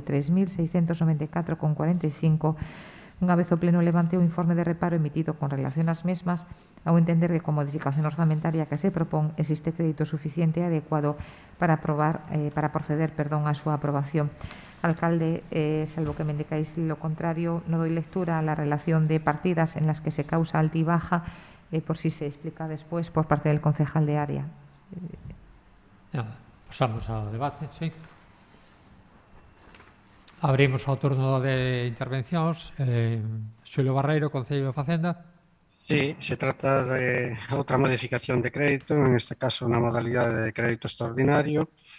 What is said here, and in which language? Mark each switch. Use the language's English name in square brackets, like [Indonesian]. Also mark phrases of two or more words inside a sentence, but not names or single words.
[Galician] 43.694,45, unha vez o Pleno levante o informe de reparo emitido con relación ás mesmas, ao entender que con modificación orzamentaria que se propón existe crédito suficiente e adecuado para proceder a súa aprobación. [Spanish] Alcalde, salvo que me indicáis lo contrario, no doy lectura a la relación de partidas en las que se causa alta y baja, por si se explica después por parte del concejal de área. [Galician] Nada, pasamos ao debate, sí. Abrimos o turno de intervencións. Xulio Barreiro, Concello de Facenda. Sí, [Spanish] se trata de [Galician] outra modificación de crédito, [Spanish] en este caso [Galician] na modalidade de crédito extraordinario.